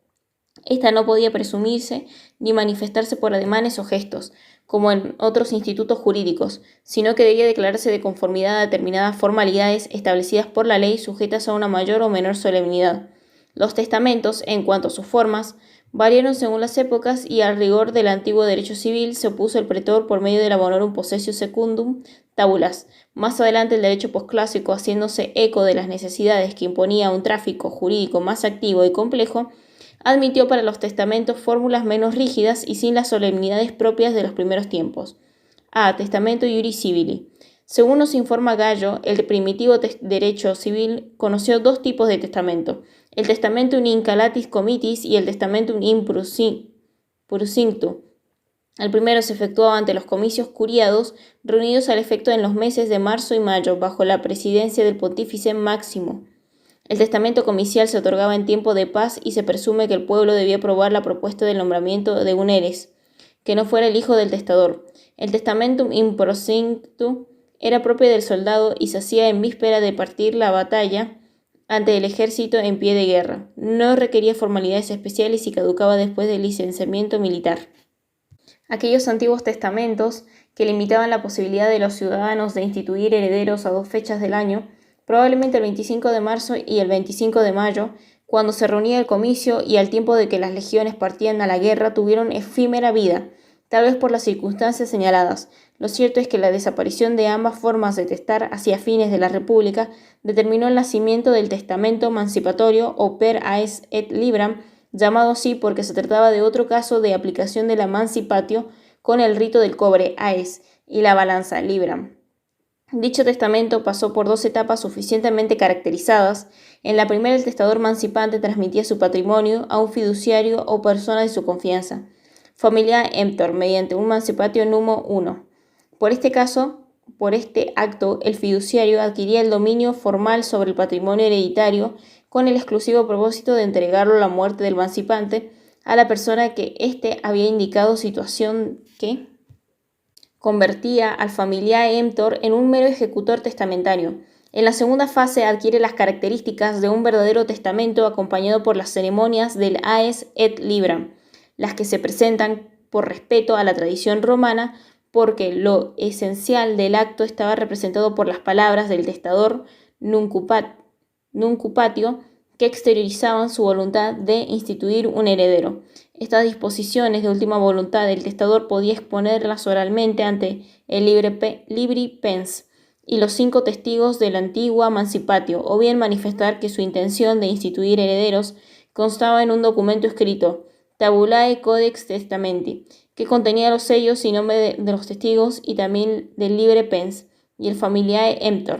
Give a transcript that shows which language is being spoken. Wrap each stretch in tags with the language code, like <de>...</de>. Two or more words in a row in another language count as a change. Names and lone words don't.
<es>Esta no podía presumirse ni manifestarse por ademanes o gestos, como en otros institutos jurídicos, sino que debía declararse de conformidad a determinadas formalidades establecidas por la ley sujetas a una mayor o menor solemnidad. Los testamentos, en cuanto a sus formas, variaron según las épocas y al rigor del antiguo derecho civil se opuso el pretor por medio del</es> <la>abonorum possessio secundum tabulas.</la> <es>Más adelante el derecho posclásico, haciéndose eco de las necesidades que imponía un tráfico jurídico más activo y complejo, admitió para los testamentos fórmulas menos rígidas y sin las solemnidades propias de los primeros tiempos. A. Testamento</es> <la>iuris civili.</la> <es>Según nos informa Gallo, el primitivo derecho civil conoció dos tipos de testamento: el</es> <la>testamentum in calatis comitis</la> <es>y el</es> <la>testamentum in Prusinctu.</la> <es>El primero se efectuaba ante los comicios curiados, reunidos al efecto en los meses de marzo y mayo, bajo la presidencia del pontífice Máximo. El testamento comicial se otorgaba en tiempo de paz y se presume que el pueblo debía aprobar la propuesta del nombramiento de un eres, que no fuera el hijo del testador. El</es> <la>testamentum in prosinctu</la> <es>era propio del soldado y se hacía en víspera de partir la batalla ante el ejército en pie de guerra. No requería formalidades especiales y caducaba después del licenciamiento militar. Aquellos antiguos testamentos que limitaban la posibilidad de los ciudadanos de instituir herederos a 2 fechas del año, probablemente el 25 de marzo y el 25 de mayo, cuando se reunía el comicio y al tiempo de que las legiones partían a la guerra, tuvieron efímera vida, tal vez por las circunstancias señaladas. Lo cierto es que la desaparición de ambas formas de testar hacia fines de la República determinó el nacimiento del testamento emancipatorio o</es> <la>per aes et libram,</la> <es>llamado así porque se trataba de otro caso de aplicación de la emancipatio con el rito del cobre aes y la balanza libram. Dicho testamento pasó por 2 etapas suficientemente caracterizadas. En la primera, el testador emancipante transmitía su patrimonio a un fiduciario o persona de su confianza,</es> <la>familia emptor,</la> <es>mediante un</es> <la>emancipatio numo</la> <es>1. Por este acto, el fiduciario adquiría el dominio formal sobre el patrimonio hereditario con el exclusivo propósito de entregarlo a la muerte del emancipante a la persona que éste había indicado, situación que convertía al</es> <la>familiae emptor</la> <es>en un mero ejecutor testamentario. En la segunda fase adquiere las características de un verdadero testamento acompañado por las ceremonias del</es> <la>aes et libram,</la> <es>las que se presentan por respeto a la tradición romana, porque lo esencial del acto estaba representado por las palabras del testador nuncupatio, que exteriorizaban su voluntad de instituir un heredero. Estas disposiciones de última voluntad del testador podía exponerlas oralmente ante el</es> <la>libri pens</la> <es>y los 5 testigos de la antigua emancipatio, o bien manifestar que su intención de instituir herederos constaba en un documento escrito,</es> <la>tabulae codex testamenti,</la> <es>que contenía los sellos y nombre de los testigos y también del</es> <la>libre pens</la> <es>y el</es> <la>familiae emptor.</la>